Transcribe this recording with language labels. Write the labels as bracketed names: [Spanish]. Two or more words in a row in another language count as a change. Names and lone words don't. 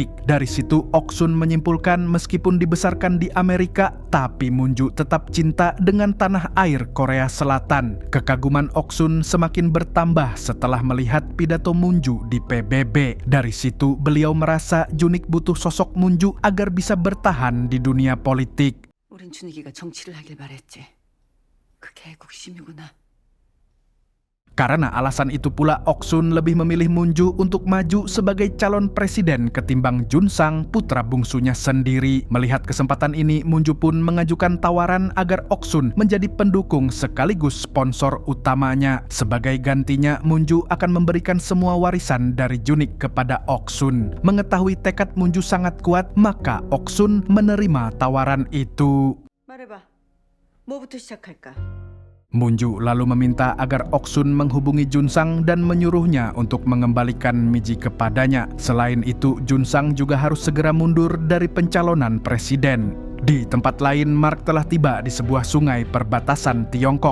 [Indonesian] Dari situ, Oksun menyimpulkan meskipun dibesarkan di Amerika, tapi Munju tetap cinta dengan tanah air Korea Selatan. Kekaguman Oksun semakin bertambah setelah melihat pidato Munju di PBB. Dari situ, beliau merasa Junik butuh sosok Munju agar bisa bertahan di dunia politik. [Korean] 우린 준익이가 정치를 하길 바랬지. 그게 애국심이구나. [Indonesian] Karena alasan itu pula, Oksun lebih memilih Munju untuk maju sebagai calon presiden ketimbang Junsang, putra bungsunya sendiri. Melihat kesempatan ini, Munju pun mengajukan tawaran agar Oksun menjadi pendukung sekaligus sponsor utamanya. Sebagai gantinya, Munju akan memberikan semua warisan dari Junik kepada Oksun. Mengetahui tekad Munju sangat kuat, maka Oksun menerima tawaran itu. [Korean] 말해봐. 뭐부터 시작할까? [Indonesian] Munju lalu meminta agar Oksun menghubungi Junsang dan menyuruhnya untuk mengembalikan Miji kepadanya. Selain itu, Junsang juga harus segera mundur dari pencalonan presiden. Di tempat lain, Mark telah tiba di sebuah sungai perbatasan Tiongkok.